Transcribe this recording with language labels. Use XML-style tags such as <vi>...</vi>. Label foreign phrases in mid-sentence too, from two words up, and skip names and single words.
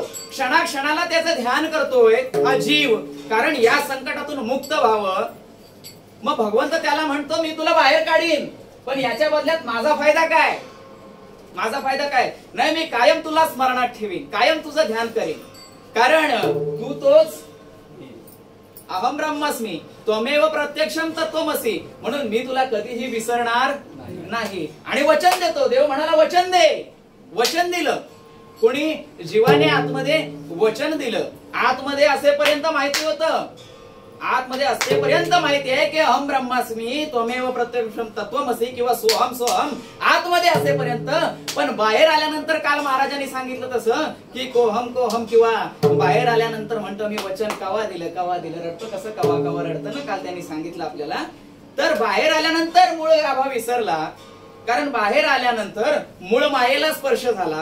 <mr>क्षणाक्षणाला त्याचं ध्यान करतोय हा जीव, कारण या संकटातून मुक्त व्हावं. मग भगवंत त्याला म्हणतो मी तुला बाहेर काढीन, पण याच्या बदल्यात माझा फायदा काय, माझा फायदा काय. नाही, मी कायम तुला स्मरणात ठेवीन, कायम तुझं ध्यान करीन, कारण तू तोच</mr> <sa>अहम ब्रह्मास्मी त्वमेव प्रत्यक्षम तत्वमसी.</sa> <mr>म्हणून मी तुला कधीही विसरणार नाही. आणि वचन देतो, देव म्हणाला वचन दे. वचन दिलं कोणी, जीवाने आतमध्ये वचन दिलं. आतमध्ये असेपर्यंत माहिती होतं, आतमध्ये असेपर्यंत माहिती आहे की</mr> <sa>अहम ब्रह्मास्मी त्वमेव प्रत्यक्षम तत्वमसी</sa> <mr>किंवा</mr> <sa>सोहम सोहम,</sa> <mr>आतमध्ये असेपर्यंत. पण बाहेर आल्यानंतर काल महाराजांनी सांगितलं तसं की</mr> <sa>कोहम कोहम,</sa> <mr>किंवा बाहेर आल्यानंतर म्हणतो मी वचन कवा दिलं कवा दिलं, रडतं कसं कवा कवा रडतं ना, काल त्यांनी सांगितलं आपल्याला. तर बाहेर आल्यानंतर मूळ गाभा विसरला, कारण बाहेर आल्यानंतर मूळ मायेला स्पर्श झाला.</mr>